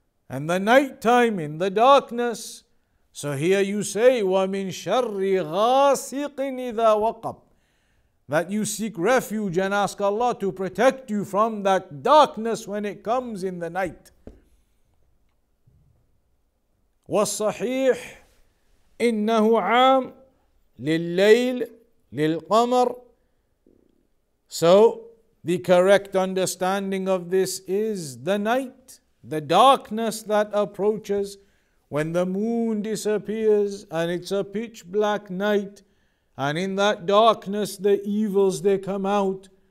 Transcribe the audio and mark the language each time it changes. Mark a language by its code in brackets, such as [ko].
[en] And the night time in the darkness. So here you say, [ar] وَمِن شَرِّ غَاسِقٍ إِذَا وَقَبْ, [en] that you seek refuge and ask Allah to protect you from that darkness when it comes in the night. [ar] والصحيح إنه عام لليل للقمر. [en] So the correct understanding of this is the night, the darkness that approaches when the moon disappears and it's a pitch black night, and in that darkness the evils, they come out.